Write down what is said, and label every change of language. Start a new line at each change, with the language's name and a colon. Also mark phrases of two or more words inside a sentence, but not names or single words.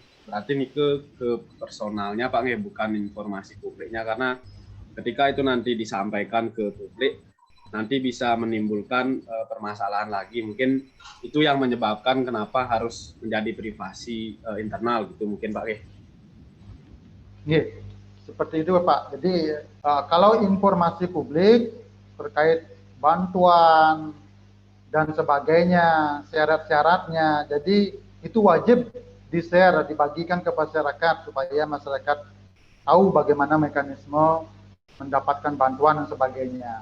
Indonesian: Berarti nih ke personalnya Pak nggih, bukan informasi publiknya, karena ketika itu nanti disampaikan ke publik nanti bisa menimbulkan permasalahan lagi. Mungkin itu yang menyebabkan kenapa harus menjadi privasi internal gitu mungkin Pak nggih. Nggih, seperti itu Pak. Jadi kalau informasi publik terkait bantuan dan sebagainya, syarat-syaratnya, jadi itu wajib di-share, dibagikan ke masyarakat supaya masyarakat tahu bagaimana mekanisme mendapatkan bantuan dan sebagainya.